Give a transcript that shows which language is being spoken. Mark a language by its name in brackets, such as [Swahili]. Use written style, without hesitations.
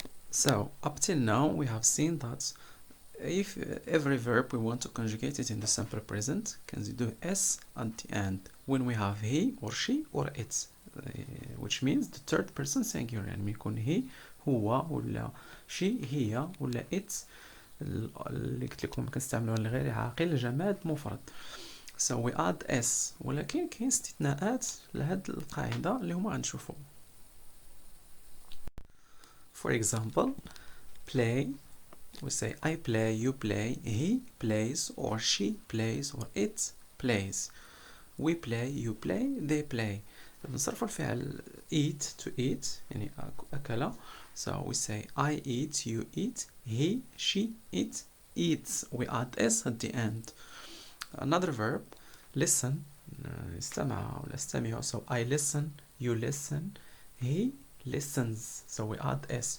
[English] So up till now we have seen that if every verb we want to conjugate it in the simple present, can we do s at the end when we have he or she or it, which means the third person singular، [Arabic] يعني يكون he هو ولا she هي ولا it اللي قلت لكم كنستعملوها لغير عاقل جماد مفرد. [English] So we add s، [Arabic] ولكن كاين استثناءات لهاد القاعدة اللي هما غنشوفو. [English] For example, play, we say I play, you play, he plays, or she plays, or it plays. we play, you play, they play. [Arabic] بنصرفوا الفعل eat to eat يعني أكل. [English] So we say I eat, you eat, he, she, it, eats. We add s at the end. Another verb, listen. [Arabic] استمع ولا استمع. [English] So I listen, you listen, he listens. So we add s.